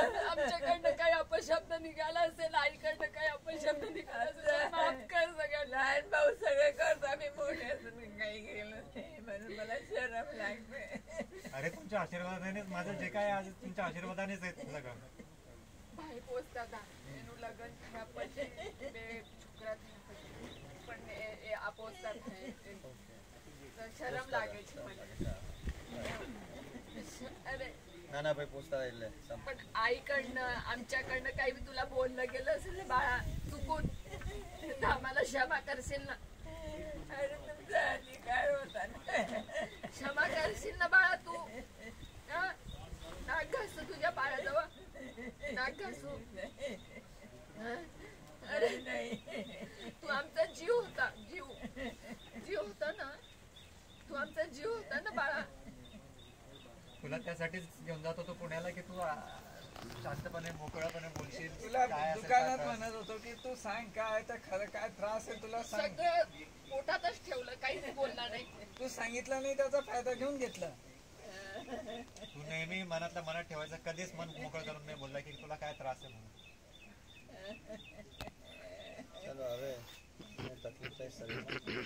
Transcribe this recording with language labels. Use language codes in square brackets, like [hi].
[mr] आमच्याकडनं काही अपशब्द निघाला असेल, आईकडनं काही अपशब्द निघाला असेल, माफ कर सगळं. लहान भाऊ सगळे करतो आम्ही मोठे असून काही केलं नाही म्हणून मला शरम लागते. अरे तुमच्या आशीर्वादानेच माझं जे काय आज तुमच्या आशीर्वादानेच आहे सगळं. [gu] ભાઈ પોસતા હતા એનું લગ્ન થયા પછી 2 છોકરા થયા પછી પણ એ આ પોસતા હતા તો શરમ લાગે છે મને. [mr] अरे [hi] नाना भाई पूछता है એટલે [mr] पण आईकडनं आमच्याकडनं काही बी तुला बोललं गेलं असेल ना बाळा चुकून तर आम्हाला क्षमा करशील ना. अरे तुमचा अधिकार होता ना. क्षमा करशील ना बाळा तू. हं? नाक घासू तुझ्या बाळाजवळ नाक घासू. हं? अरे नाही तू आमचा जीव होता जीव होता ना तू आमचा जीव होता ना बाळा. तुला त्यासाठीच घेऊन जात होतो पुण्याला की तू शांतपणे मोकळ्यापणे बोलशील. तुला काय असेल दुकानात काय म्हणत होतो की तू सांग काय तर खरं काय त्रास आहे तुला सांग. सगळं पोटातच ठेवलं काहीच बोलला नाही. तू सांगितलं नाही त्याचा फायदा घेऊन घेतला. तू नेहमी मनातल्या मनात ठेवायचं, कधीच मन मोकळं करून नाही बोलला की तुला काय त्रास आहे म्हणून. [gu] चलो હવે તકલીફ થાય શરીર.